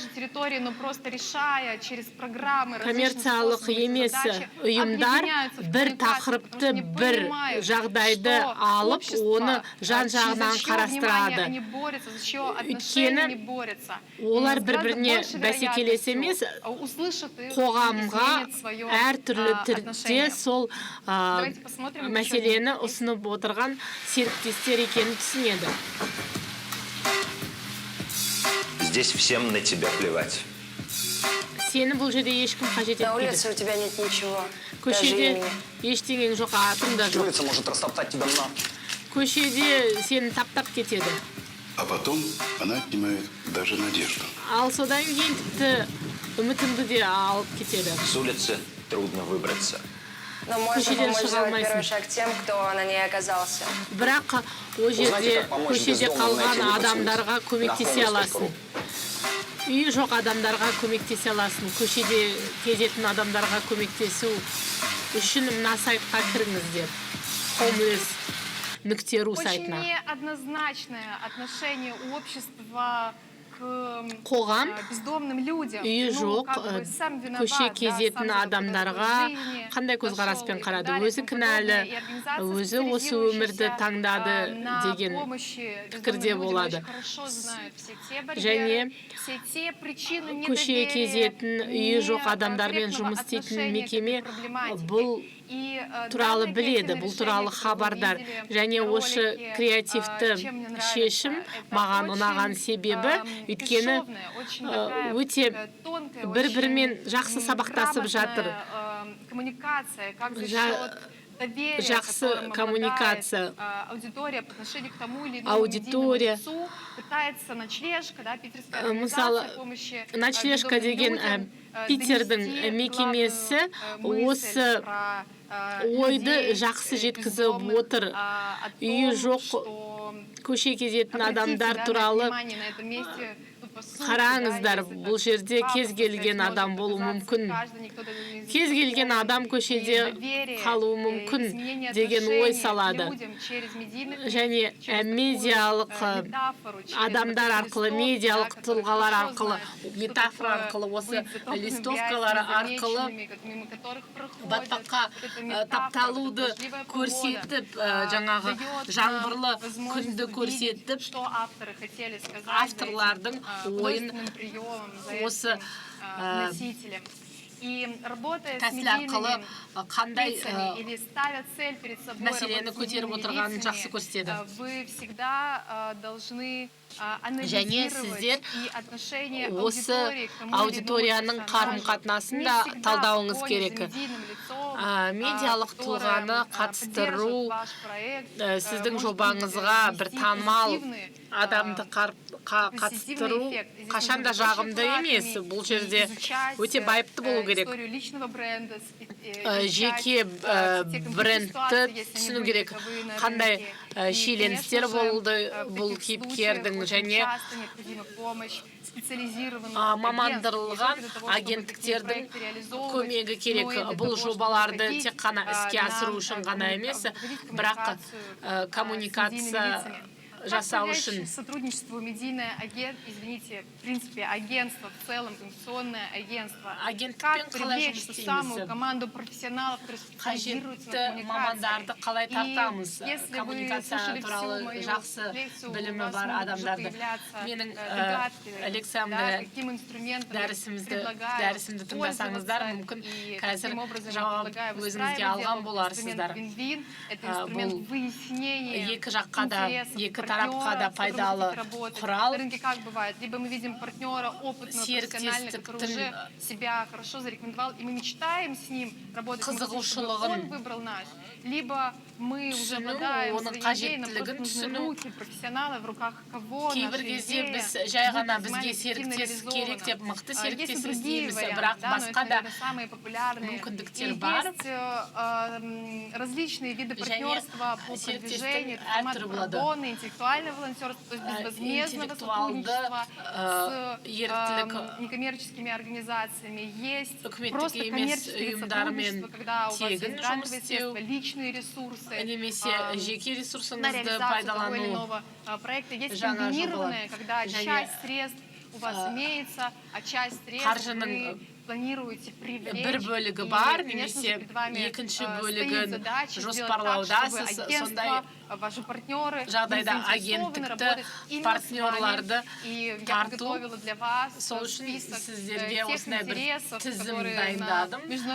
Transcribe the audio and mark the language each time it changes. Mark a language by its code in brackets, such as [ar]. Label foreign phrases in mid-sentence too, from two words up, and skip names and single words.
[kk] Коммерциялық емес ұйымдар бір тақырыпты, бір жағдайды алып, оны жан-жағынан қарастырады. Өйткені олар бір-біріне бәсекелес емес, қоғамға әртүрлі түрде сол мәселені ұсынып отырған серіктестер екенін түсінеді. [ru] Здесь всем на тебя плевать. [kk] Сені бұл жерде ешкім қажет етпейді. [ru] На улице у тебя нет ничего. [kk] Көшеде ештеңең жоқ, атың да жоқ. [ru] Улица может растоптать тебя на. [kk] Көшеде сені таптап кетеді. [ru] А потом она отнимает даже надежду. [kk] Ал содан кейін тіпті үмітіңді де алып кетеді. [ru] С улицы трудно выбраться. Но можно помочь сделать первый шаг тем, кто на ней оказался. [kk] Бірақ о жерде көшеде қалған адамдарға көмектесе аласың. Үй жоқ адамдарға көмектесе аласың. Көшеде кезетін адамдарға көмектесу үшін мына сайтқа кіріңіздер. Homeless.ru сайтына. [ru] Очень неоднозначное отношение общества к [kk] қоғам [ru] бездомным людям, [kk] үйі [ru] ну, [kk] жоқ, [ru] как бы сам виноват, [kk] көше [ru] да, [kk] кезетін [ru] сам [kk] адамдарға [ru] жизни, [kk] қандай көзқараспен [ru] пошел и [kk] қарады, [ru] так далее, [kk] өзі [ru] и тому [kk] кінәлі, [ru] подобное. И организация, [kk] өзі осы өмірді таңдады [ru] на [kk] деген [ru] помощи [kk] пікірде [ru] бездомным людям [kk] болады. [ru] очень хорошо знают все те [kk] Және [ru] барьеры, все те причины [kk] көше [ru] недоверия, [kk] кезетін, үйі жоқ адамдармен [ru] некорректного [kk] жұмыс істейтін [ru] отношения к [kk] мекеме [ru] этой проблематике. [kk] бұл [ru] И, [kk] туралы [ru] данное [kk] біледі, [ru] креативное [kk] бұл [ru] решение, [kk] туралы [ru] которое вы [kk] хабардар. [ru] видели [kk] Және [ru] в [kk] осы [ru] ролике, [kk] креативті [ru] чем мне нравится, [kk] шешім [ru] это [kk] маған [ru] очень, [kk] ұнаған себебі, өйткені [ru] бесшовная, очень такая, [kk] өте [ru] тонкая, [kk] бір-бірімен [ru] очень, [kk] жақсы сабақтасып жатыр. [ru] грамотная, коммуникация, как за [kk] Жа- [ru] счет доверия, [kk] жақсы [ru] которым [kk] коммуникация. [ru] обладает, аудитория по отношению к тому или иному [kk] Аудитория. [ru] медийному лицу, пытается ночлежка, да, питерская [kk] Мысалы, [ru] организация помощи [kk] ночлежка [ru] бездомным [kk] деген [ru] людям, [kk] Питердің [ru] донести [kk] мекемесі [ru] главную мысль [kk] осы [ru] про, [kk] ойды [ru] людей, [kk] жақсы жеткізіп [ru] бездомных, [kk] отыр. [ru] о [kk] Үйі [ru] том, [kk] жоқ [ru] что [kk] көше кезетін [ru] обратите, [kk] адамдар [ru] да, [kk] туралы [ru] внимание на этом месте, ну, по сути, [kk] қараңыздар, [ru] да, если [kk] бұл [ru] так [kk] жерде [ru] пафосно [kk] кез келген [ru] сказать, [kk] адам [ru] может [kk] болуы [ru] оказаться [kk] мүмкін. [ru] каждый, никто даже не [kk] Кез келген [ru] знает. [kk] адам көшеде [ru] И доверие, [kk] қалуы мүмкін [ru] изменение [kk] деген ой [ru] отношения к [kk] салады. [ru] людям через медийных лиц, [kk] Және [ru] через такую, [kk] медиалық [ru] метафору, через [kk] адамдар [ru] вот [kk] арқылы, [ru] листовки, [kk] медиалық [ru] да, которые [kk] тұлғалар [ru] хорошо [kk] арқылы, [ru] знают, что [kk] метафора [ru] такое [kk] арқылы, осы [ru] быть затоптанным [kk] листовкалар [ru] грязью, [kk] арқылы [ru] замеченными, мимо которых проходят. [kk] батпаққа [ru] Вот эта метафора, [kk] тапталуды [ru] дождливая погода, [kk] көрсетіп, жаңағы [ru] дает нам [kk] жаңбырлы [ru] возможность [kk] күнді [ru] увидеть, [kk] көрсетіп, [ru] что авторы хотели сказать [kk] авторлардың [ru] за этим, [kk] ойын [ru] художественным приемом, за [kk] осы [ru] этим носителем. И работая с [kk] тәсіл арқылы [ru] медийными [kk] қандай [ru] лицами или ставя цель перед собой [kk] мәселені [ru] работать с [kk] көтеріп [ru] медийными [kk] отырғанын [ru] лицами, [kk] жақсы көрсетеді. [ru] вы всегда должны [kk] Және [ru] анализировать [kk] сіздер [ru] и отношение [kk] осы [ru] аудитории к тому или иному [kk] аудиторияның [ru] персонажу. [kk] қарым-қатынасын [ru] Не [kk] да [ru] всегда [kk] талдауыңыз [ru] в [kk] керек. [ru] погоне за медийным лицом, [kk] Медиалық [ru] которое, [kk] тұлғаны қатыстыру, [ru] поддерживает ваш проект, [kk] сіздің [ru] может [kk] жобаңызға [ru] быть, [kk] бір [ru] вести [kk] танымал [ru] позитивный, [kk] адамды қатыстыру қашан да жағымды емес. Бұл жерде өте байыпты болу керек. [ru] историю личного бренда, [kk] Жеке брендті түсіну керек. Қандай шиеленістер болды бұл кейіпкердің, және мамандырылған агенттіктердің көмегі керек. Бұл жобаларды тек қана іске асыру үшін ғана емес, бірақ коммуникация жасау үшін. [ru] Сотрудничество медийное извините, в принципе, агентство в целом, информационное агентство. Как привлечь ту самую команду профессионалов, которые специализируются на [kk] мамандарды қалай тартамыз, [ru] коммуникации. Если вы [kk] коммуникация [ru] слушали всю [kk] туралы [ru] мою [kk] жақсы [ru] лекцию, у [kk] білімі [ru] вас [kk] бар [ru] могут уже [kk] адамдарды. [ru] появляться [kk] Менің [ru] догадки, да, [kk] лекциямды, [ru] каким инструментом я [kk] дәрісімді [ru] предлагаю [kk] тыңдасаңыздар, [ru] пользоваться [kk] мүмкін [ru] и [kk] қазір [ru] каким образом я [kk] жауап [ru] предлагаю [kk] өзіңізге [ru] выстраивать [kk] алған [ru] диалог. [kk] боларсыздар. [ru] Инструмент win-win, это инструмент [kk] Бұл [ru] выяснения [kk] екі жаққа да, [ru] интересов [kk] екі тарапқа да [ru] партнера, [kk] пайдалы құрал. [ru] На рынке как бывает? Либо мы видим партнера опытного, профессионального, который уже себя хорошо зарекомендовал, и мы мечтаем с ним работать, мы хотим, чтобы он выбрал нас. Либо мы уже обладаем своей идеей, нам просто нужны руки профессионала, в руках кого наша идея [kk] біз жай ғана бізге серіктес керек деп мықты серіктес іздейміз, бірақ басқа да мүмкіндіктер бар. [ru] Есть различные виды партнерства по продвижению, формат пробоны, интеллектуальное волонтерство, то есть безвозмездного сотрудничества с некоммерческими организациями. Есть просто коммерческое сотрудничество, когда у вас есть грантовые средства, личные ресурсы на реализацию того или иного проекта. Есть комбинированное, когда часть средств у вас имеется, а часть средств вы планируете привлечь. [kk] Бір бөлігі бар, немесе екінші бөлігін жоспарлаудасыз, сондай жағдайда агенттікті, партнерларды тарту. Сол үшін сіздерге осындай бір тізім дайындадым.